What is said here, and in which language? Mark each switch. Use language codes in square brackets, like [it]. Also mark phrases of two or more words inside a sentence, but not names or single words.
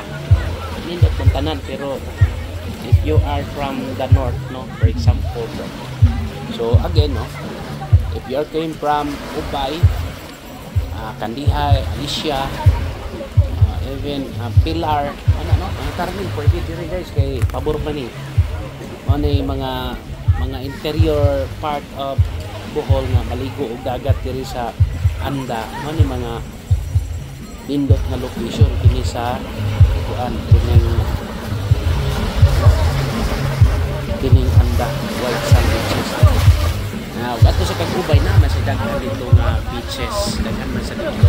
[ceb] Nindot kung tanan pero [en] if you are from the north no for example so again [ceb] no [en] if you are came from [ceb] Ubay Kandihay Alicia even Pilar ano karami pwede diri guys kay pabor man ni ano mga [en] interior part of Bohol [ceb] nga maligo og dagat diri sa Anda ano mga nindot nga location kini sa kuan kining Anda [en] white sand beaches. [ceb] Now, ato sa Kagubay na mas daghan dito nga beaches, daghan man sa dito.